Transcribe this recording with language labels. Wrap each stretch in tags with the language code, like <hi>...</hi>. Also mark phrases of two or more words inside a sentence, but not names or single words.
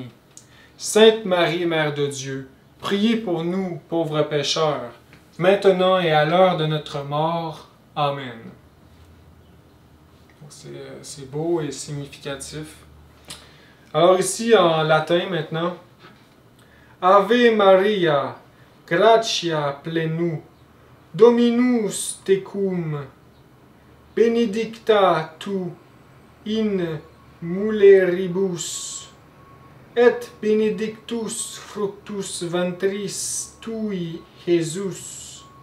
<fr>Sainte Marie, Mère de Dieu, priez pour nous, pauvres pécheurs, maintenant et à l'heure de notre mort. Amen. » C'est beau et significatif. Alors ici, en latin maintenant.</fr> <la>Ave Maria, gratia plenum, Dominus tecum, benedicta tu in mulieribus, et benedictus fructus ventris tui, Jesus.</la>